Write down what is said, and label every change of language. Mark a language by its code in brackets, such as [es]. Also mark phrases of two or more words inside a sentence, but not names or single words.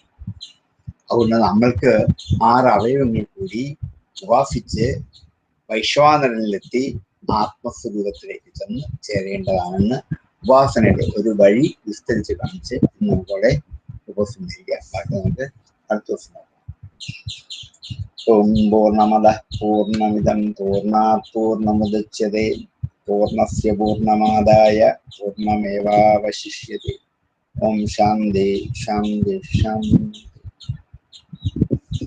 [ml] അതുകൊണ്ട് നമ്മൾക്ക് 6 അവയവങ്ങൾ കൂടി ഉപാസിച്ച് വൈശ്വാനരനിലെത്തി ആത്മസ്വരൂപത്തിലേക്ക് ചെന്ന് ചേരേണ്ടതാണെന്ന് ഉപാസനയുടെ ഒരു വഴി വിസ്തരിച്ച് കാണിച്ച് നമുക്കവിടെ ഉപസംഹരിക്കാം. ബാക്കി നമുക്ക് അടുത്ത ദിവസം നോക്കാം. [sa] ഓം പൂർണ്ണമദഃ പൂർണ്ണമിദം പൂർണ്ണാത് പൂർണ്ണമുദച്യതേ പൂർണ്ണസ്യ പൂർണ്ണമാദായ പൂർണ്ണമേവാവശിഷ്യതേ. ഓം ശാന്തി ശാന്തി ശാന്തി.